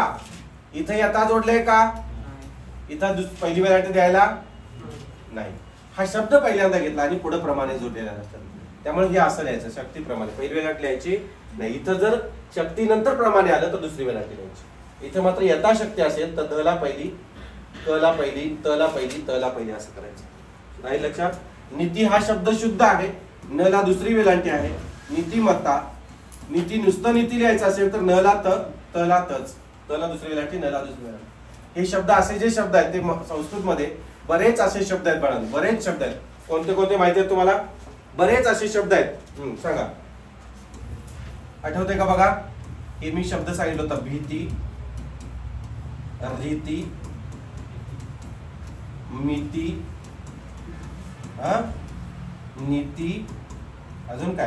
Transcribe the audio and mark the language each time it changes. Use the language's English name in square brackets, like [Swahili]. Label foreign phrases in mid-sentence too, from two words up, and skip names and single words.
[Marathi] इथं यथा जोडले का? इथं पहिली वेलांटी द्यायला नाही. हा शब्द पहिल्यांदा घेतला आणि पुढे प्रमाणे जोडलेला असतात. त्यामुळे हे असं लिहायचं. शक्तीप्रमाणे पहिली वेलांटी लिहायची नाही. इथं जर शक्ती नंतर प्रमाणे आलं तर दुसरी वेलांटी लिहायची. इथं मात्र यथाशक्ती असेल तर द ला पहिली, क ला पहिली, त ला पहिली, त ला पहिली असं करायचं. नाही लक्षात. नीती हा शब्द शुद्ध आहे. न ला दुसरी वेलांटी आहे. नीतिमत्ता. नीती नुसतं नीती लिहायचं असेल तर न ला त, त ला तच, त ला दुसरी वेलांटी, न ला दुसरी वेलांटी. हे शब्द असे जे शब्द आहेत ते संस्कृत मध्ये बरेच असे शब्द आहेत. बाळांनो बरेच शब्द आहेत. कोणते कोणते माहिती आहेत तुम्हाला? बरेच असे शब्द आहेत. सांगा. आठवते का बघा? हे मी शब्द सांगितलं होता. भीती, रीती, मिती, नीती, अजून काय?